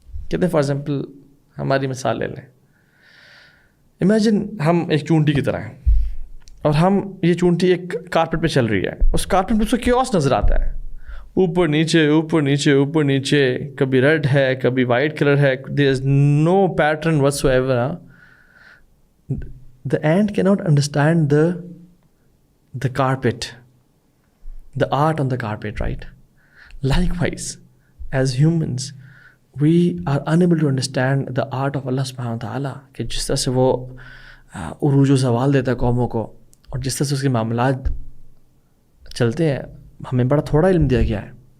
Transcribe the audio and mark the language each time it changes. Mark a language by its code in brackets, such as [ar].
[ur] کہتے ہیں for example ہماری مثال لے لیں, امیجن ہم ایک چونٹی کی طرح ہیں اور ہم یہ چونٹی ایک کارپیٹ پہ چل رہی ہے. اس کارپیٹ پہ اس کو کیوس نظر آتا ہے, اوپر نیچے اوپر نیچے اوپر نیچے, کبھی ریڈ ہے کبھی وائٹ کلر ہے, [en] There is no pattern whatsoever. The ant کی not understand the carpet, the art on the carpet, right? Likewise, as humans, we are unable to understand the art of Allah subhanahu wa ta'ala, [ur] کہ جس طرح سے وہ عروج و زوال دیتا ہے قوموں کو اور جس طرح سے اس کے معاملات چلتے ہیں, ہمیں بڑا تھوڑا علم دیا گیا ہے.